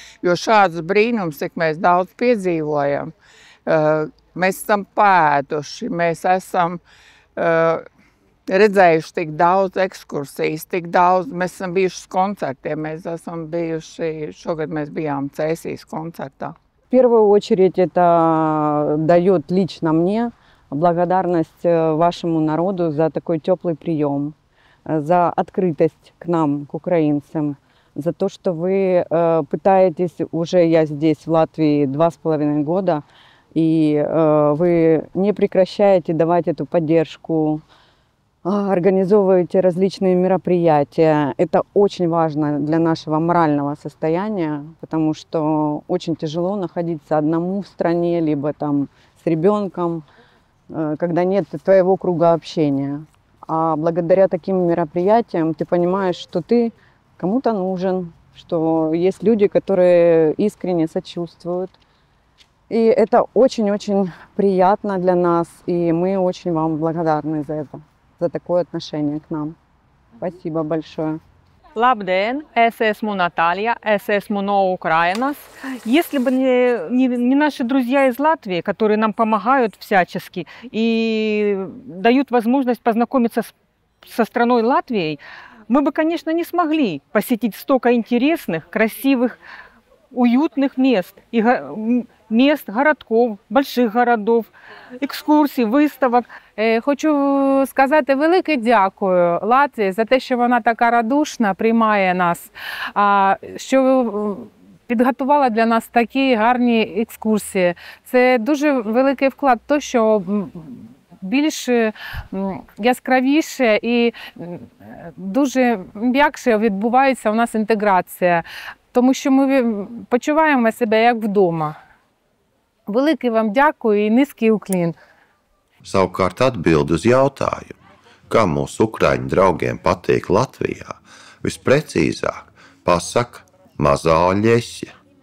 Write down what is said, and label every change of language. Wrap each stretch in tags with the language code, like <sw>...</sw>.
<lv>Jo šādus brīnums, cik mēs daudz piedzīvojam, mēs esam pēduši, mēs esam redzējuši tik daudz ekskursijas, tik daudz, mēs esam bijuši uz koncertiem, mēs esam bijuši, šogad mēs bijām Cēsīs koncertā.</lv> <ru>В первую очередь это дает лично мне благодарность вашему народу за такой теплый прием, за открытость к нам, к украинцам, за то, что вы пытаетесь, уже я здесь в Латвии 2,5 года, и вы не прекращаете давать эту поддержку, организовываете различные мероприятия. Это очень важно для нашего морального состояния, потому что очень тяжело находиться одному в стране, либо там с ребенком, когда нет твоего круга общения. А благодаря таким мероприятиям ты понимаешь, что ты кому-то нужен, что есть люди, которые искренне сочувствуют. И это очень-очень приятно для нас, и мы очень вам благодарны за это, за такое отношение к нам. Спасибо большое.</ru> <lv>Labdien, es esmu Наталья, es esmu no Украиnas.</lv> <ru>Если бы не наши друзья из Латвии, которые нам помогают всячески и дают возможность познакомиться со страной Латвией, мы бы, конечно, не смогли посетить столько интересных, красивых, уютных мест, мест, городков, больших городов,</ru> <uk>екскурсій, виставок. Хочу сказати велике дякую Латвії за те, що вона така радушна, приймає нас, що підготувала для нас такі гарні екскурсії. Це дуже великий вклад в те, що більш яскравіше і дуже м'якше відбувається у нас інтеграція, тому що ми почуваємо себе як вдома. Великий вам дякую і низький уклін.</uk> <lv>Savukārt atbildi uz jautājumu, kā mūsu ukraiņu draugiem patīk Latvijā, visprecīzāk pasaka mazā Oļesia.</lv>